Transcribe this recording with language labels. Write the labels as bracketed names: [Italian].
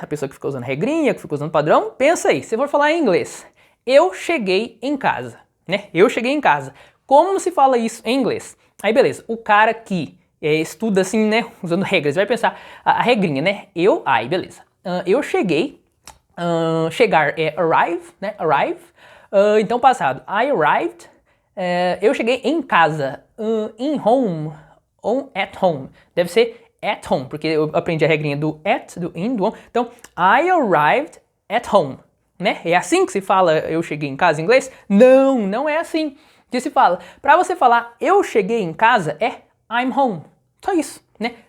[Portuguese] A pessoa que fica usando regrinha, que fica usando padrão, pensa aí, se for falar em inglês, eu cheguei em casa, né? Eu cheguei em casa. Como se fala isso em inglês? Aí beleza, o cara que estuda assim, né, usando regras, vai pensar a regrinha, né? Beleza. Eu cheguei, chegar é [English] arrive, [Portuguese] né? [English] Arrive. [Portuguese] Então passado, [English] I arrived. [Portuguese] Eu cheguei em casa, [English] in home, [Portuguese] ou [English] at home. [Portuguese] Deve ser [English] at home, [Portuguese] porque eu aprendi a regrinha do at, do in, do on. Então, [English] I arrived at home. [Portuguese] Né? É assim que se fala eu cheguei em casa em inglês? Não, não é assim que se fala. Para você falar eu cheguei em casa é [English] I'm home. [Portuguese] Só isso, né?